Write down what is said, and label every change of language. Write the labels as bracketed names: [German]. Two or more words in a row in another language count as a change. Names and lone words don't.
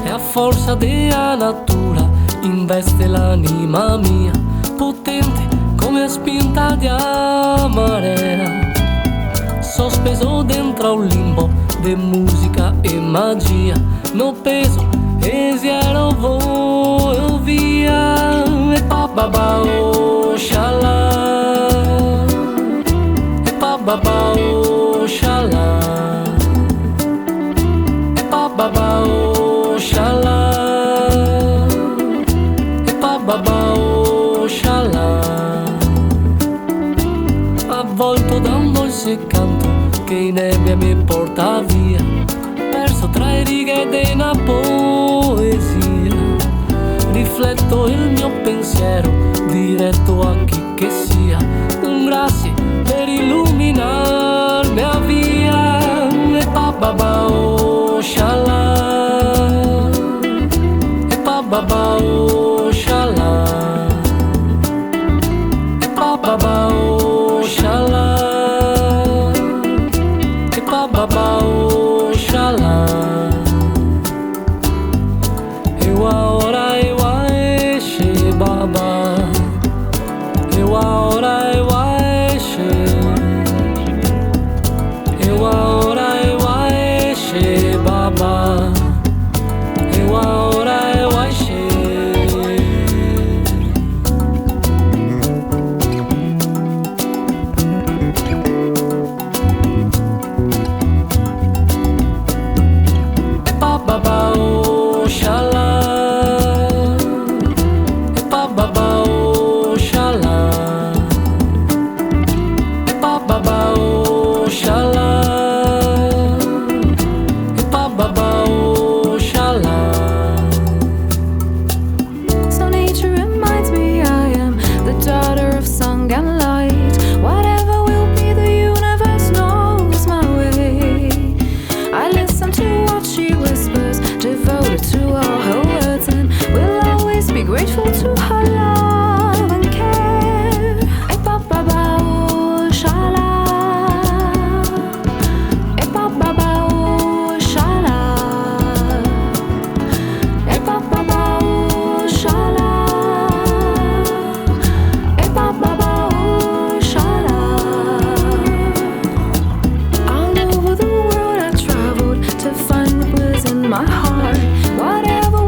[Italian] forza della natura investe l'anima mia, potente come spinta di marea, sospeso dentro un limbo di musica e magia, no peso e zero volo via, e bababa oh shala, e bababa oh shala, e bababa oh shala, e bababa oh shala, avvolto da un dolce canto che in nebbia mi porta via, perso tra le righe di una poesia, rifletto il mio pensiero diretto a chi che sia, un grazie per illuminarmi a via, e bababa oh shala, e bababa oh shala, e bababa oh shala, e bababa oh shala, ewa ora ewa eshe baba, ewa ora ewa eshe, ewa ora ewa eshe baba, ewa ora ewa eshe. Bababa oh shala, e bababa oh shala, e bababa oh shala, e bababa oh shala. [English] So nature reminds me I am the daughter of song and light. Whatever will be, the universe knows my way. I listen to what she whispers, devoted to all her words, and will always be grateful to her love and care. E bababa oh shala, e bababa oh shala, e bababa oh shala, e bababa oh shala. All over the world I traveled to find what was in my heart. Whatever